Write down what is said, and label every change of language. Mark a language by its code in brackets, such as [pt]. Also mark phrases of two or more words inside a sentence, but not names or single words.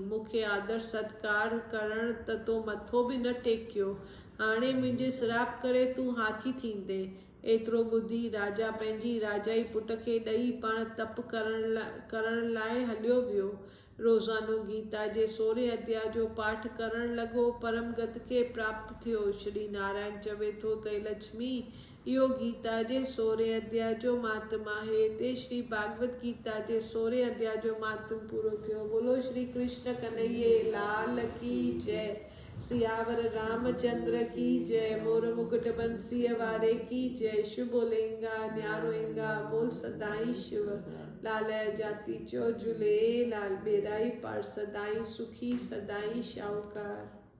[sd] मूंखे आदर सत्कार करण त तो मथो बि न टेकियो। हाणे मुंहिंजे श्राप करे तूं हाथी थींदे। एतिरो ॿुधी राजा पंहिंजी राजाई पुट खे ॾेई पाण तप करण लाइ हलियो वियो। रोज़ानो गीता जे 16 अध्याय जो पाठ करण लॻो। परम गति खे प्राप्त थियो। श्री नारायण चवे थो त हे लक्ष्मी, इहो गीता जे 16 अध्याय जो महात्म आहे। हिते श्री भागवत गीता जे 16 अध्याय जो महात्म पूरो थियो। [hi] बोलो श्री कृष्ण कन्हैया लाल की जय। सियावर रामचंद्र की जय। [sd] मोर मुकुट बंसीअ वारे की जय। शिव बोलेंगा न्यारोएंगा बोल सदाई शिव। लाल जाति चो झूलेलाल, बेराई पार सदाई सुखी सदाई शाहूकार।